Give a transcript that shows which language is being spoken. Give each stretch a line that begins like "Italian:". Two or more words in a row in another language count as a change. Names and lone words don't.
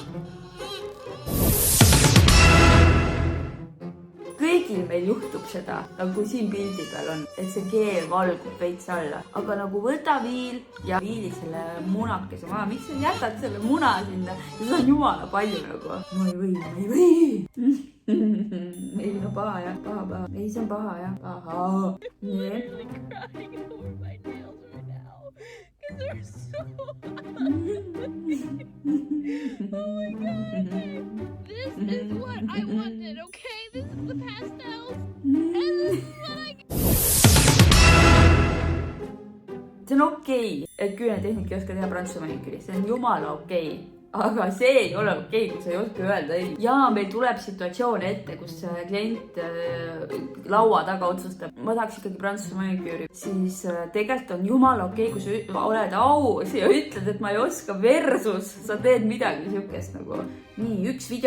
Estonian: Kõigil meil juhtub seda, nagu siin pildi peal on, et see keel valgub veits alla. Aga nagu võta viil ja viilid selle munakese maha. Miks sa jätad selle muna sinna? Ja seda on jumala palju nagu. No ei või. Ei, no paha jah, paha. Ei, see on paha jah, paha.
English: Literally crying over my nails right now. Because they're so Oh my god. This is what I wanted, okay? This is the pastels. And this is what I got.
Estonian: See on okei, et küünetehnika ei oska teha prantsuse maniküri. See on jumala okei. Aga see ei ole okei, kui sa ei oska öelda ei. Ja meil tuleb situatsioon ette, kus klient laua taga otsustab. Ma tahaks ikkagi prantsuse maniküüri. Siis tegelikult on jumala okei, kui sa oled aus ja ütled, et ma ei oska versus sa teed midagi siukest nagu.